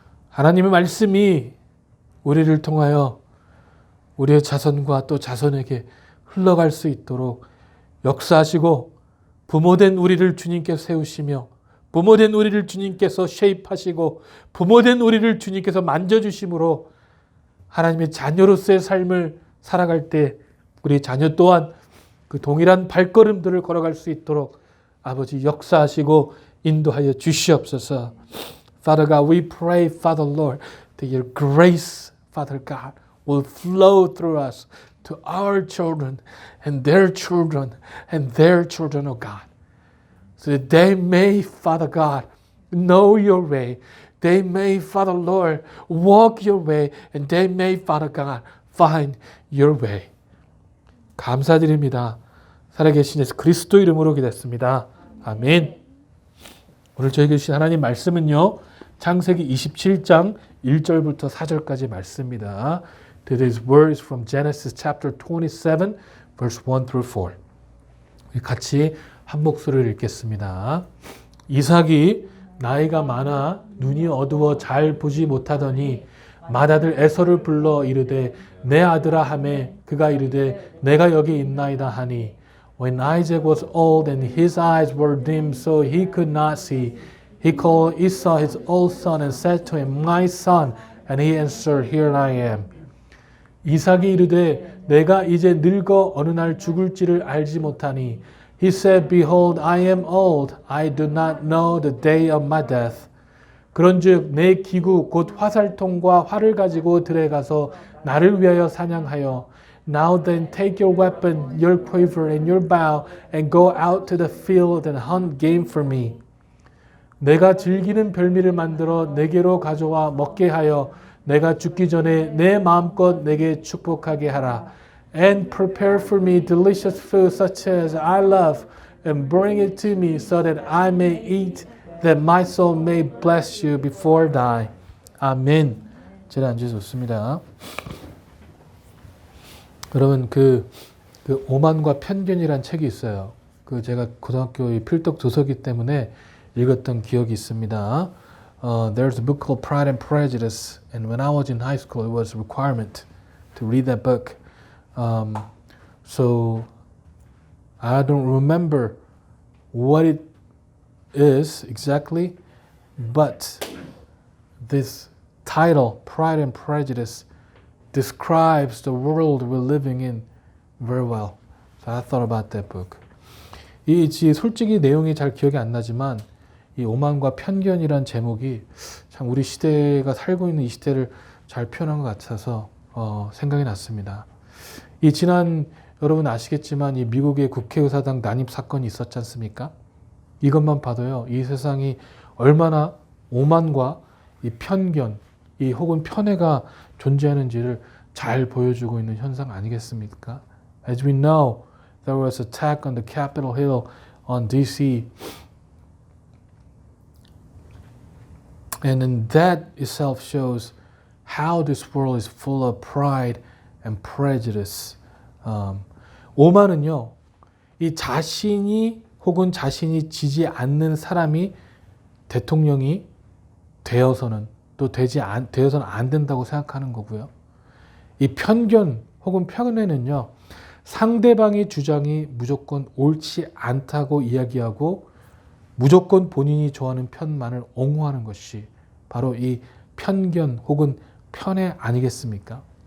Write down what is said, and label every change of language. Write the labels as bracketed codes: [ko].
[ko] 하나님의 말씀이 우리를 통하여 우리의 자손과 또 자손에게 흘러갈 수 있도록 역사하시고 부모된 우리를 주님께서 세우시며 부모된 우리를 주님께서 쉐입하시고 부모된 우리를 주님께서 만져주심으로 하나님의 자녀로서의 삶을 살아갈 때 우리 자녀 또한 그 동일한 발걸음들을 걸어갈 수 있도록 아버지 역사하시고 인도하여 주시옵소서. [en] Father God, we pray, Father Lord, that your grace, Father God, will flow through us to our children and their children and their children, oh God. So that they may, Father God, know your way. They may, Father Lord, walk your way. And they may, Father God, find your way. [ko] 감사드립니다. 살아계신 예수 그리스도 이름으로 기도했습니다. 아멘. 오늘 저에게 주신 하나님 말씀은요. 창세기 27장 1절부터 4절까지 말씀입니다. [en] Today's word is from Genesis chapter 27, verse 1 through 4. [ko] 같이 한 목소리를 읽겠습니다. 이삭이 나이가 많아 눈이 어두워 잘 보지 못하더니 맏아들 에서를 불러 이르되 내 아들아 하매 그가 이르되 내가 여기 있나이다 하니 [en] When Isaac was old and his eyes were dim so he could not see, he called Esau his old son and said to him, My son, and he answered, Here I am. [ko] 이삭이 이르되 내가 이제 늙어 어느 날 죽을지를 알지 못하니 [en] He said, Behold, I am old. I do not know the day of my death. [ko] 그런즉 내 기구 곧 화살통과 활을 가지고 들에 가서 나를 위하여 사냥하여 [en] Now then take your weapon, your quiver and your bow and go out to the field and hunt game for me. [ko] 내가 즐기는 별미를 만들어 내게로 가져와 먹게 하여 내가 죽기 전에 내 마음껏 내게 축복하게 하라. [en] And prepare for me delicious food such as I love, and bring it to me so that I may eat, that my soul may bless you before I die. [ko] 아멘. 제가 앉아서 좋습니다. 여러분 그 오만과 편견이란 책이 있어요. 그 제가 고등학교 필독 도서기 때문에 읽었던 기억이 있습니다. [en] There's a book called Pride and Prejudice, and when I was in high school, it was a requirement to read that book. So I don't remember what it is exactly, but this title, Pride and Prejudice, describes the world we're living in very well. So I thought about that book. [ko] 솔직히 내용이 잘 기억이 안 나지만 이 오만과 편견이란 제목이 참 우리 시대가 살고 있는 이 시대를 잘 표현한 것 같아서 생각이 났습니다. 지난 여러분 아시겠지만 이 미국의 국회의사당 난입 사건이 있었지 않습니까? 이것만 봐도요, 이 세상이 얼마나 오만과 이 편견, 이 혹은 편애가 존재하는지를 잘 보여주고 있는 현상 아니겠습니까? [en] As we know, there was an attack on the Capitol Hill on DC. And then that itself shows how this world is full of pride and prejudice. [ko] 오만은요, 이 자신이 혹은 자신이 지지 않는 사람이 대통령이 되어서는 또 되어서는 안 된다고 생각하는 거고요. 이 편견 혹은 편애는요, 상대방의 주장이 무조건 옳지 않다고 이야기하고 무조건 본인이 좋아하는 편만을 옹호하는 것이 바로 이 편견 혹은 편애 아니겠습니까?